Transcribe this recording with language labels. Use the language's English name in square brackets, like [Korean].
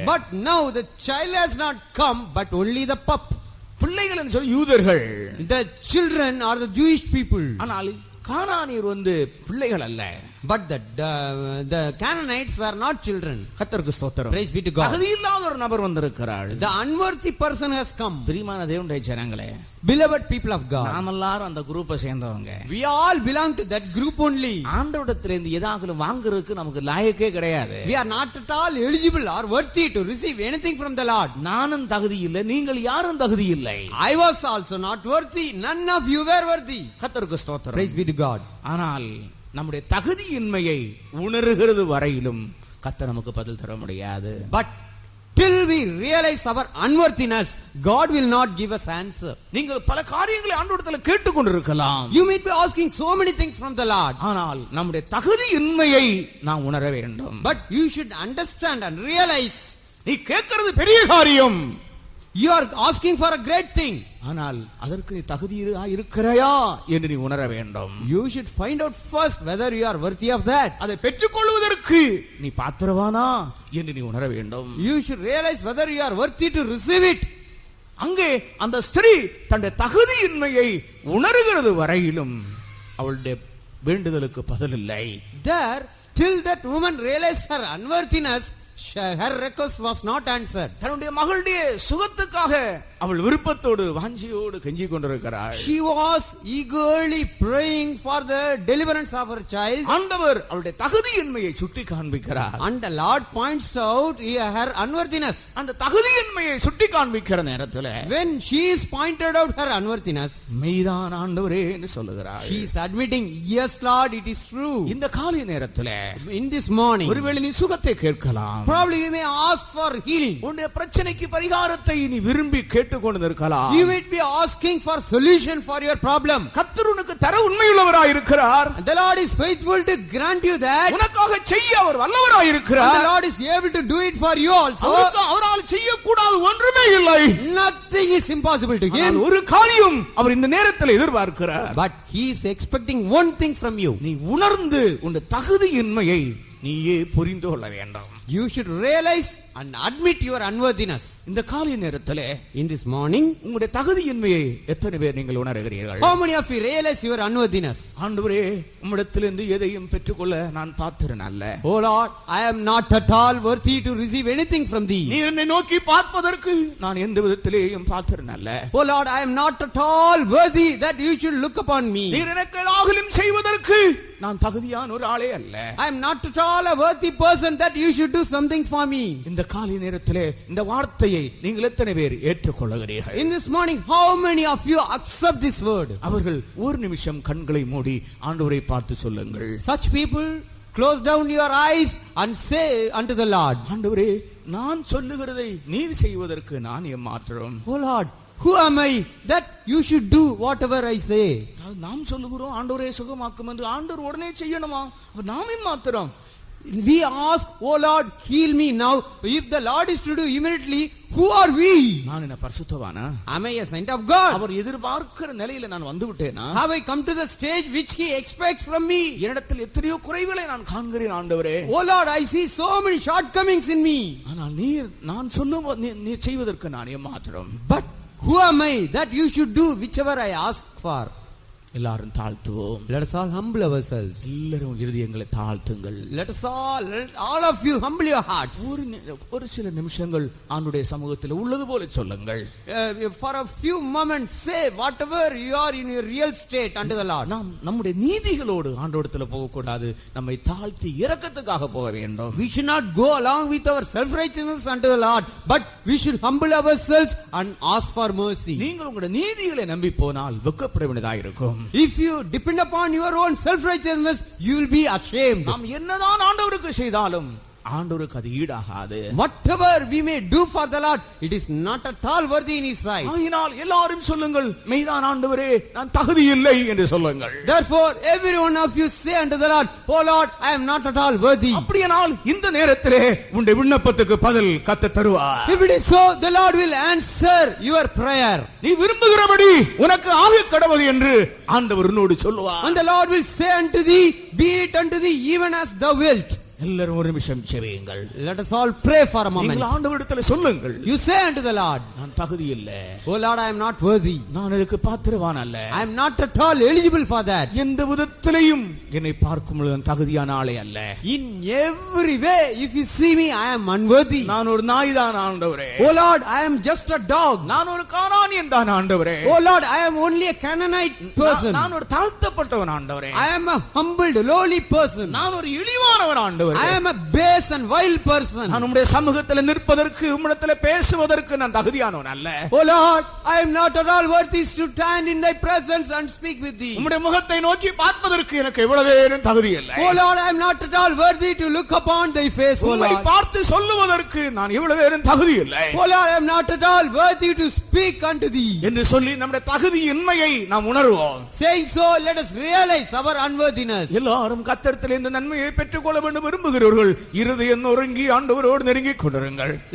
[English] But now the child has not come, but only the pup. [Tamil] பிள்ளைகள் என்று சொல்லி யூதர்கள், [English] The children are the Jewish people. [Tamil] ஆனால் கானானியர் பிள்ளைகள் அல்ல. [English] But the Canaanites were not children. [Tamil] கர்த்தருக்கு ஸ்தோத்திரம். [English] Praise be to God. [Tamil] தகுதியில்லாத ஒரு நபர் வந்திருக்கிறாள். [English] The unworthy person has come. [Tamil] பிரியமான தேவனுடைய ஜனங்களே, [English] Beloved people of God, [Tamil] நாம் எல்லாரும் அந்த குரூப்பை சேர்ந்தவங்க. [English] we all belong to that group only. [Tamil] ஆண்டவரிடத்திலிருந்து ஏதாகலும் வாங்குறதுக்கு நமக்கு லாயக்கே கிடையாது. [English] We are not at all eligible or worthy to receive anything from the Lord. [Tamil] நானும் தகுதி இல்லை, நீங்கள் யாரும் தகுதி இல்லை. [English] I was also not worthy. None of you were worthy. [Tamil] கர்த்தருக்கு ஸ்தோத்திரம். [English] Praise be to God. [Tamil] ஆனால் நம்முடைய தகுதியின்மையை உணர்கிறது வரையிலும் கர்த்தர் நமக்கு பதில் தர முடியாது. [English] But till we realize our unworthiness, God will not give us answer. [Tamil] நீங்கள் பல காரியங்களை ஆண்டவரிடத்தில் கேட்டுக்கொண்டிருக்கலாம். [English] You may be asking so many things from the Lord. [Tamil] ஆனால் நம்முடைய தகுதியின்மையை நாம் உணர வேண்டும். [English] But you should understand and realize [Tamil] நீ கேட்கிறது பெரிய காரியம். [English] you are asking for a great thing. [Tamil] ஆனால் அதற்கு நீ தகுதியா இருக்கிறாயா என்று நீ உணர வேண்டும். [English] You should find out first whether you are worthy of that. [Tamil] அதை பெற்றுக்கொள்வதற்கு நீ பாத்திரவானா என்று நீ உணர வேண்டும். [English] You should realize whether you are worthy to receive it. [Tamil] அங்கே அந்த ஸ்திரீ தன்னுடைய தகுதியின்மையை உணர்கிறது வரையிலும் அவளுடைய வேண்டுதலுக்கு பதில் இல்லை. [English] There, till that woman realized her unworthiness, her request was not answered. [Tamil] தன்னுடைய மகளுடைய சுகத்துக்காக அவள் விருப்பத்தோடு வாஞ்சியோடு கெஞ்சிக் கொண்டிருக்கிறாள். [English] She was eagerly praying for the deliverance of her child. [Tamil] ஆண்டவர் அவளுடைய தகுதியின்மையை சுட்டி காண்பிக்கிறார். [English] And the Lord points out her unworthiness. [Tamil] அந்த தகுதியின்மையை சுட்டி காண்பிக்கிற நேரத்தில் [English] When she is pointed out her unworthiness, [Tamil] மெய்தான் ஆண்டவரே என்று சொல்லுகிறாள். [English] she is admitting, yes Lord, it is true. [Tamil] இந்த காலை நேரத்தில் [English] In this morning, [Tamil] ஒருவேளை நீ சுகத்தை கேட்கலாம். [English] probably you may ask for healing. [Tamil] உன்னுடைய பிரச்சனைக்கு பரிகாரத்தை நீ விரும்பி கேட்டுக்கொண்டிருக்கலாம். [English] You might be asking for solution for your problem. [Tamil] கர்த்தர் உனக்கு தர உண்மையுள்ளவராய் இருக்கிறார். [English] And the Lord is faithful to grant you that. [Tamil] உனக்காக செய்ய அவர் வல்லவராய் [English] And [Tamil] இருக்கிறார். [English] the Lord is able to do it for you also. [Tamil] அவரால் செய்யக்கூடாது ஒன்றுமே இல்லை. [English] Nothing is impossible to him. [Tamil] ஒரு காரியம் அவர் இந்த நேரத்தில் எதிர்பார்க்கிறார். [English] But he is expecting one thing from you. [Tamil] நீ உணர்ந்து உன் தகுதியின்மையை நீயே புரிந்து கொள்ள வேண்டும். [English] You should realize and admit your unworthiness. [Tamil] இந்த காலை நேரத்திலே [English] In this morning, [Tamil] உங்களுடைய தகுதியின்மையை எத்தனை பேர் நீங்கள் உணர்கிறீர்கள்? [English] how many of you realize your unworthiness? [Tamil] ஆண்டவரே, உம்மிடத்திலிருந்து எதையும் பெற்றுக்கொள்ள நான் பாத்திரன் அல்ல. [English] Oh Lord, I am not at all worthy to receive anything from thee. [Tamil] நீ என்னை நோக்கி பார்ப்பதற்கு நான் எந்த விதத்திலேயும் பாத்திரன் அல்ல. [English] Oh Lord, I am not at all worthy that you should look upon me. [Tamil] நீர் எனக்கு ஏதாகிலும் செய்வதற்கு நான் தகுதியான ஒரு ஆளே அல்ல. [English] I am not at all a worthy person that you should do something for me. [Tamil] இந்த காலை நேரத்திலே இந்த வார்த்தையை நீங்கள் எத்தனை பேர் ஏற்றுக்கொள்கிறீர்கள்? [English] In this morning, how many of you accept this word? [Tamil] அவர்கள் ஒரு நிமிஷம் கண்களை மூடி ஆண்டவரை பார்த்து சொல்லுங்கள். [English] Such people, close down your eyes and say unto the Lord, [Tamil] ஆண்டவரே, நான் சொல்லுகிறதை நீர் செய்வதற்கு நான் எம்மாத்திரம்? [English] Oh Lord, who am I that you should do whatever I say? [Tamil] நாம் சொல்லுகிறோம் ஆண்டவரே சுகமாக்கும் என்று. ஆண்டவர் உடனே செய்யணுமா? நாம் எம்மாத்திரம்? [English] We ask, oh Lord, heal me now. If the Lord is to do immediately, who are we? [Tamil] நான் என்ன பரிசுத்தவானா? [English] Am I a saint of God? [Tamil] அவர் எதிர்பார்க்கிற நிலையில நான் வந்து விட்டேனா? [English] Have I come to the stage which he expects from me? [Tamil] என்னிடத்தில் எத்தனையோ குறைகளை நான் காண்கிறேன் ஆண்டவரே. [English] Oh Lord, I see so many shortcomings in me. [Tamil] ஆனால் நீர் நான் சொல்லும் நீர் செய்வதற்கு நான் எம்மாத்திரம்? [English] But who am I that you should do whichever I ask for? [Tamil] எல்லாரும் தாழ்த்துவோம். [English] Let us all humble ourselves. [Tamil] எல்லாரும் இருதயங்களை தாழ்த்துங்கள். [English] Let all of you humble your hearts. [Tamil] ஒரு சில நிமிஷங்கள் ஆண்டுடைய சமூகத்தில் உள்ளது போல சொல்லுங்கள். [English] For a few moments say whatever you are in your real state unto the Lord. [Tamil] நாம் நம்முடைய நீதிகளோடு ஆண்டவரிடத்தில் போகக்கூடாது. நம்மை தாழ்த்தி இரக்கத்துக்காக போக வேண்டும். [English] We should not go along with our self-righteousness unto the Lord, but we should humble ourselves and ask for mercy. [Tamil] நீங்கள் உங்களுடைய நீதிகளை நம்பி போனால் வெட்கப்பட வேண்டியதாக இருக்கும். [English] If you depend upon your own self-righteousness, you will be ashamed. [Tamil] நாம் என்னதான் ஆண்டவருக்கு செய்தாலும் ஆண்டவருக்கு அது ஈடாகாது. [English] Whatever we may do for the Lord, it is not at all worthy in His sight. [Tamil] ஆயினால் எல்லாரும் சொல்லுங்கள், மெய்தான் ஆண்டவரே, நான் தகுதி இல்லை என்று சொல்லுங்கள். [English] Therefore, every one of you say unto the Lord, Oh Lord, I am not at all worthy. [Tamil] அப்படியானால் இந்த நேரத்திலே உன்னுடைய விண்ணப்பத்துக்கு பதில் கர்த்தர் தருவார். [English] If it is so, the Lord will answer your prayer. [Tamil] நீ விரும்புகிறபடி உனக்கு ஆக கடவுள் என்று ஆண்டவர் உன்னோடு சொல்லுவார். [English] And the Lord will say unto thee, Be it unto thee even as thou wilt. [Tamil] எல்லாரும் ஒரு நிமிஷம் செவியுங்கள். [English] Let us all pray for a moment. [Tamil] நீங்கள் ஆண்டவரிடத்தில் சொல்லுங்கள். [English] You say unto the Lord, [Tamil] நான் தகுதி இல்லை. [English] Oh Lord, I am not worthy. [Tamil] நான் இதுக்கு பாத்திரவான் அல்ல. [English] I am not at all eligible for that. [Tamil] எந்த விதத்திலையும் என்னை பார்க்கும் பொழுது நான் தகுதியான ஆளே அல்ல. [English] In every way, if you see me, I am unworthy. [Tamil] நான் ஒரு நாய் தான் ஆண்டவரே. [English] Oh Lord, I am just a dog. [Tamil] நான் ஒரு கானானியன் தான் ஆண்டவரே. [English] Oh Lord, I am only a Canaanite person. [Tamil] நான் ஒரு தாழ்த்தப்பட்டவன் ஆண்டவரே. [English] I am a humbled, lowly person. [Tamil] நான் ஒரு இழிவானவன் ஆண்டவரே. [English] I am a base and vile person. [Tamil] நான் உம்முடைய சமூகத்தில் நிற்பதற்கு உம்மிடத்தில் பேசுவதற்கு நான் தகுதியானவன் அல்ல. [English] Oh Lord, I am not at all worthy to stand in thy presence and speak with thee. [Tamil] உம்முடைய முகத்தை நோக்கி பார்ப்பதற்கு எனக்கு எவ்வளவேனும் தகுதி இல்லை. [English] Oh Lord, I am not at all worthy to look upon thy face. Oh [Tamil] உம்மை [English] Lord, [Tamil] பார்த்து சொல்லுவதற்கு நான் எவ்வளவேனும் தகுதி இல்லை. [English] oh Lord, I am not at all worthy to speak unto thee. [Tamil] என்று சொல்லி நம்முடைய தகுதியின்மையை நாம் உணர்வோம். [English] Saying so, let us realize our unworthiness. [Tamil] எல்லாரும் கர்த்தரிடத்தில் இந்த நன்மையை பெற்றுக்கொள்ள வேண்டும் விரும்புகிறவர்கள் இருதயம் நொறுங்கி ஆண்டவரோடு நெருங்கிக் கொண்டிருங்கள்.